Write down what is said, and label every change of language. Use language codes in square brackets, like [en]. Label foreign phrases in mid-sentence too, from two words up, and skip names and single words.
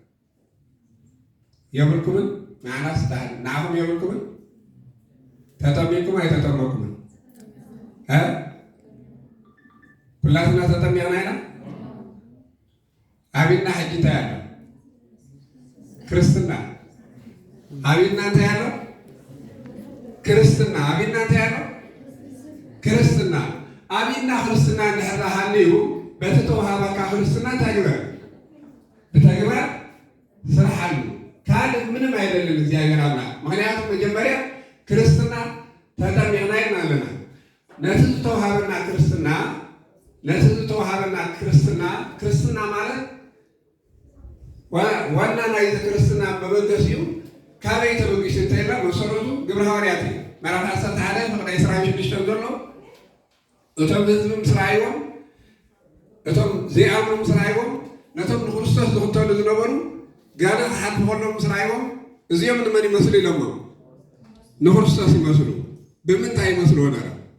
[ti] የብልኩምን ንዓና ስታህል ንዓኹም የብልኩምን ተጠሚኩም ኣይተጠመኩምን ኩላትና ተጠሚቕና ኢና አቤትና ሕጂ እንታይ ኣሎ ክርስትና አቤትና እንታይ ኣሎ ክርስትና አቤትና እንታይ ኣሎ ክርስትና አቤትና ክርስትና እንድሕር ሃልዩ በቲ ተዋሃበካ ክርስትና እንታይ ግበር ብተግባር ስርሓሉ ካልእ [am] ምንም አይደለም [ti] እግዚአብሔር አምላክ ምክንያቱም መጀመሪያ ክርስትና ተጠሚቕና ኢና ኣለና ነቲ ዝተዋሃበና ክርስትና ማለት ዋና ናይዚ ክርስትና መበገሲኡ ካበይ ተበጊሱ እንተኢልና መሰረቱ ግብረ ሐዋርያት እዩ ምዕራፍ 11 ፍቅዲ 26 ዘሎ እቶም ህዝቢ ምስ ረኣይዎም እቶም ዘይኣምኑ ምስ ረኣይዎም ነቶም ንክርስቶስ ዝኽተሉ ዝነበሩ ጋና ክሓልፉ ከሎም ምስ ረኣይዎም እዚኦም ንመን ይመስሉ ኢሎሞ ንክርስቶስ ይመስሉ ብምንታይ ይመስልዎ ነሮም